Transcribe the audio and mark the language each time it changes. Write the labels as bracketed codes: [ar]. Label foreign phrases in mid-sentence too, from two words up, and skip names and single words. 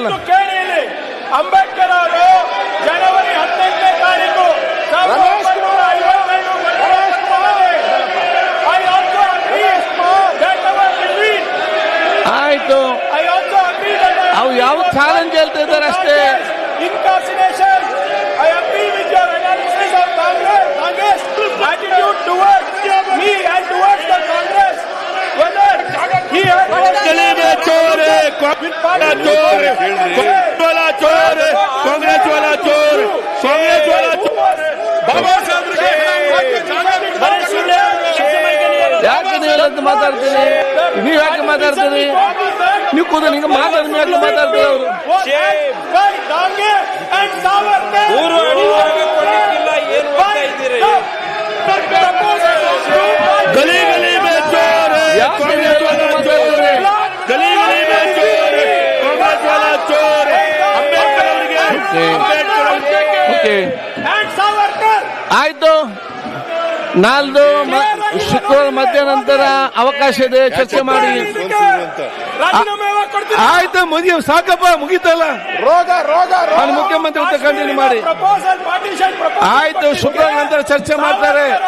[kn] ಕೇಳಿ, ಇಲ್ಲಿ ಅಂಬೇಡ್ಕರ್ ಅವರು ಜನವರಿ 18ನೇ ತಾರೀಕು ಆಯ್ತು. ಅವು ಯಾವ ಚಾಲೆಂಜ್ ಹೇಳ್ತಾ ಇದ್ದಾರೆ ಅಷ್ಟೇ. [en] Incarceration. I agree with your analysis of Congress attitude towards me and towards the Congress. Whether he has [hi] चोर है, कांग्रेस वाला चोर, कांग्रेस वाला चोर, बाबा साहब [kn] ಯಾಕೆ ನೀವೆಲ್ಲ ಮಾತಾಡ್ತೀನಿ? ನೀವ್ ಯಾಕೆ ಮಾತಾಡ್ತೀರಿ? ನೀವು ಕೂದಲು ಹಿಂಗೆ ಮಾತಾಡ್ತೀನಿ, ಯಾಕೆ ಮಾತಾಡ್ತೀರಿ? ಅವರು [hi] गली गली में चोर है, कांग्रेस वाला चोर है, गली गली में चोर है, कांग्रेस वाला चोर है. अंबेडकर [kn] ಆಯ್ತು. ನಾಲ್ದು ಶುಕ್ರವಾರ ಮಧ್ಯಾಹ್ನ ನಂತರ ಅವಕಾಶ ಇದೆ, ಚರ್ಚೆ ಮಾಡಿ. ಆಯ್ತು, ಸಾಕಪ್ಪ, ಮುಗೀತಲ್ಲ. ನಾನು ಮುಖ್ಯಮಂತ್ರಿ ಉತ್ತರ ಕಂಟಿನ್ಯೂ ಮಾಡಿ. ಆಯ್ತು, ಶುಕ್ರವಾರ ನಂತರ ಚರ್ಚೆ ಮಾಡ್ತಾರೆ.